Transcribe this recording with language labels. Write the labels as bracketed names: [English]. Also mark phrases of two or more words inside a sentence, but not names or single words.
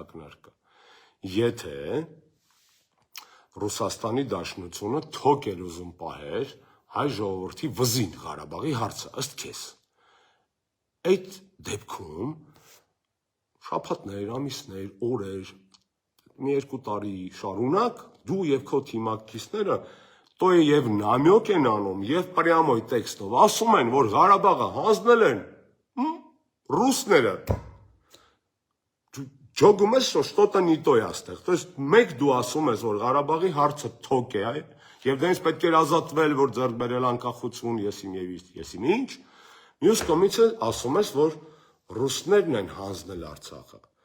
[Armenian] ակնարկը։ Եթե Ռուսաստանի Դաշնությունը թոք էր ուզում պահեր հայ ժողովրդի վզին Ղարաբաղի հարցը, ըստ քեզ։ Այդ դեպքում շաբաթներ, ամիսներ, օրեր, մի 2 տարի շարունակ դու եւ քո թիմակիցները то եւ նամյոկ են անում եւ [Russian] прямой текстом [Armenian] ասում են, որ Ղարաբաղը հանձնել են ռուսները։ Ջոգում ես, [Russian] что что-то не то [Armenian] աստեղ։ [Russian] То есть [Armenian] մեկ դու ասում ես, որ Ղարաբաղի հարցը թոք է, եւ դրանից պետք է ազատվել, որ ձեռք բերել անկախություն, եսիմ ինչ։ Մյուս կողմից ասում ես, որ ռուսներն են հանձնել Արցախը։